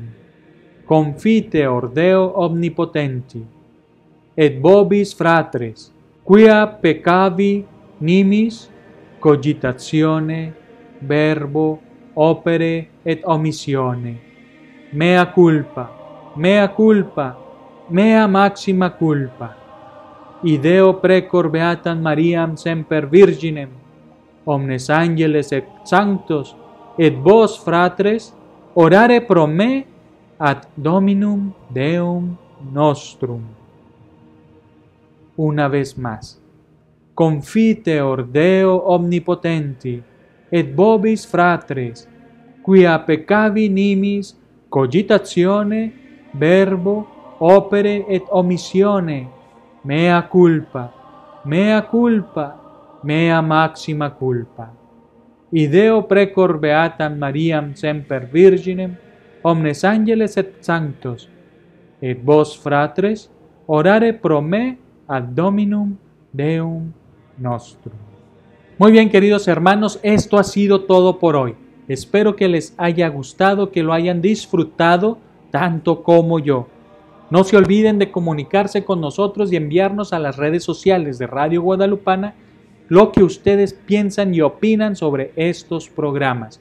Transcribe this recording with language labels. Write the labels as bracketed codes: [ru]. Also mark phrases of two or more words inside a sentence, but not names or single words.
[la] Confiteor Deo omnipotenti, et vobis fratres, quia peccavi nimis cogitatione, verbo, opere et omissione, mea culpa, mea culpa, mea maxima culpa. Ideo precor beatam Mariam semper virginem, omnes angeles et sanctos, et vos, fratres, orare pro me ad Dominum Deum nostrum. [es] Una vez más. [la] Confiteor Deo omnipotenti, et vobis fratres, quia peccavi nimis cogitatione, verbo, opere et omissione, mea culpa, mea culpa, mea maxima culpa. Ideo precor beatam Mariam semper virginem, omnes angeles et sanctos, et vos, fratres, orare pro me ad Dominum Deum nostrum. [es] Muy bien, queridos hermanos, esto ha sido todo por hoy. Espero que les haya gustado, que lo hayan disfrutado tanto como yo. No se olviden de comunicarse con nosotros y enviarnos a las redes sociales de Radio Guadalupana lo que ustedes piensan y opinan sobre estos programas.